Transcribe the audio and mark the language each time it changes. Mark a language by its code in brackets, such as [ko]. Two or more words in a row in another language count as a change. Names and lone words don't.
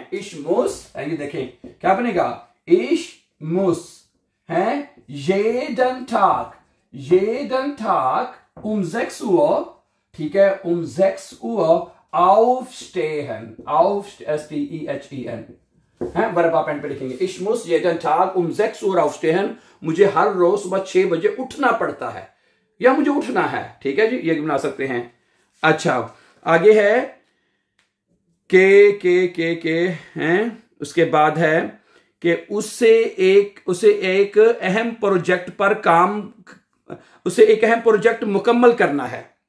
[de] Ich muss, [hi] ये देखें क्या बनेगा, [de] Ich muss [hi] है, [de] jeden Tag um 6 Uhr, [hi] ठीक है, [de] um 6 Uhr aufstehen, [hi] S-T-E-H-E-N है, वर्ब आप एंड पे लिखेंगे। [de] Ich muss jeden Tag um 6 Uhr aufstehen, [hi] मुझे हर रोज सुबह 6 बजे उठना पड़ता है, या मुझे उठना है। ठीक है जी, ये बना सकते हैं। अच्छा, आगे है के हैं, उसके बाद है कि उसे एक अहम प्रोजेक्ट मुकम्मल करना है।